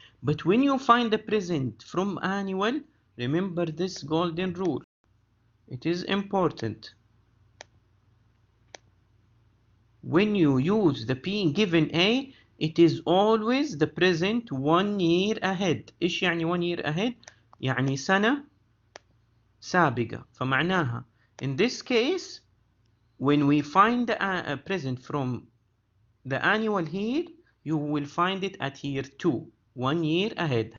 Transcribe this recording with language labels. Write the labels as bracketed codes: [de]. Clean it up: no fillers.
[en] But when you find the present from annual, remember this golden rule, it is important. When you use the P given A, it is always the present 1 year ahead. [ar] إيش يعني [en] 1 year ahead؟ [ar] يعني سنة سابقة. فمعناها [en] in this case when we find the present from the annual here, you will find it at year 2, 1 year ahead.